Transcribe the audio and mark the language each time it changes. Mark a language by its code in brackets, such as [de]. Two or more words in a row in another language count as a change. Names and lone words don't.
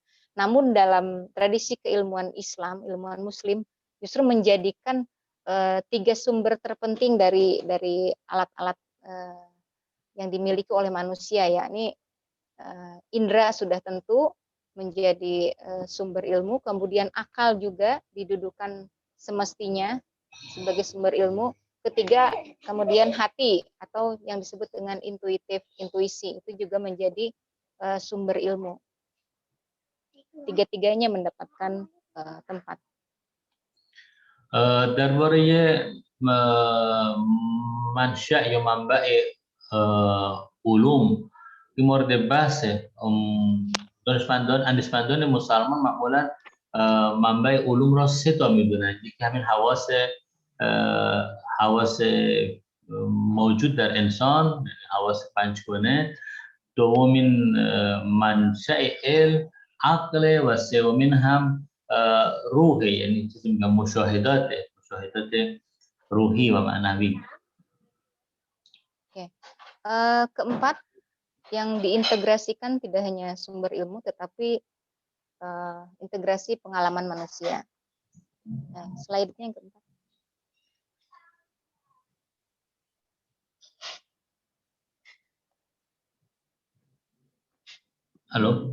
[id] Namun dalam tradisi keilmuan Islam, ilmuwan Muslim justru menjadikan 3 sumber terpenting dari alat-alat yang dimiliki oleh manusia, yakni indera sudah tentu menjadi sumber ilmu, kemudian akal juga didudukan semestinya sebagai sumber ilmu. Ketiga, kemudian hati atau yang disebut dengan intuisi itu juga menjadi sumber ilmu. Tiga-tiganya mendapatkan tempat. [fa] درباره منشأ یا منبع علوم این مورد بحثه. اندیشمندان مسلمان معمولا منبع علوم را 3 تا میدونن. یکی همین حواس موجود در انسان، حواس 5 گونه، دومین منشأ علم عقل و سومین هم روحه، یعنی چیزی میگم مشاهدات روحی و معنوی. [id] Oke. Keempat, yang diintegrasikan tidak hanya sumber ilmu tetapi integrasi pengalaman manusia. Nah, slide-nya yang keempat. Halo,